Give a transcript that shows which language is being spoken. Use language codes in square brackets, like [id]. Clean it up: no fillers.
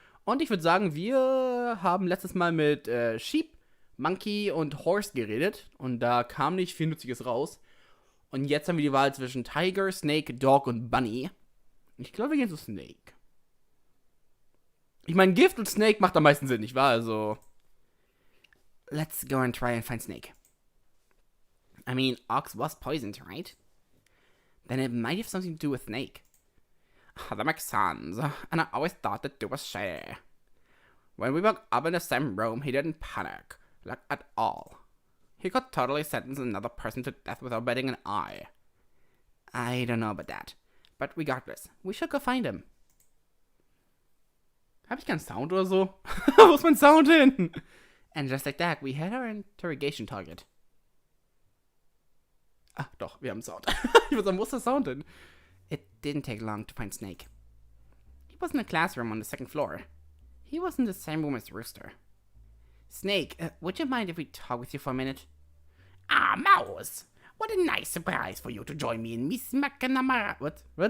[de] Und ich würde sagen, wir haben letztes Mal mit Sheep, Monkey und Horse geredet. Und da kam nicht viel Nützliches raus. Und jetzt haben wir die Wahl zwischen Tiger, Snake, Dog und Bunny. Ich glaube, wir gehen zu Snake. Ich meine, Gift und Snake macht am meisten Sinn, nicht wahr? [en] Also, let's go and try and find Snake. I mean, Ox was poisoned, right? Then it might have something to do with Snake. That makes sense, and I always thought that it was shady. When we woke up in the same room, he didn't panic, like at all. He could totally sentence another person to death without batting an eye. I don't know about that, but regardless, we should go find him. [de] Hab ich keinen Sound oder so? Wo ist mein Sound hin? [en] And just like that, we had our interrogation target. [de] Ach doch, wir haben Sound. Ich würde sagen, wo ist der Sound hin? [en] It didn't take long to find Snake. He was in a classroom on the second floor. He was in the same room as Rooster. Snake, would you mind if we talk with you for a minute? Ah, Mouse! What a nice surprise for you to join me in Miss McNamara... What?